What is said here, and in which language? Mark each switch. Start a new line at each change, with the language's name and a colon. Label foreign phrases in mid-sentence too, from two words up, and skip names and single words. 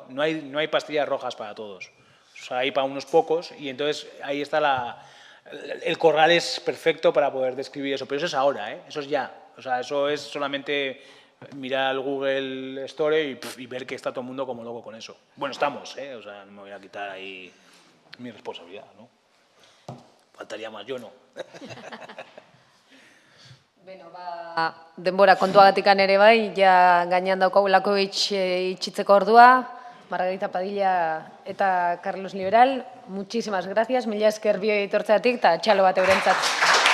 Spanish: No hay pastillas rojas para todos. O sea, hay para unos pocos y entonces ahí está el corral es perfecto para poder describir eso. Pero eso es ahora, ¿eh? Eso es ya. O sea, eso es solamente mirar el Google Store y ver que está todo el mundo como loco con eso. Bueno, estamos, ¿eh? O sea, no me voy a quitar ahí mi responsabilidad, ¿no? Faltaría más, yo no.
Basque: Beno, denbora kontuagatikan ere bai, ja gainean daukagulako itxitzeko ordua, Margarita Padilla eta Carlos Liberal,
Spanish: muchísimas gracias,
Basque: mila esker bioi etortzeatik eta txalo bat eurentzat.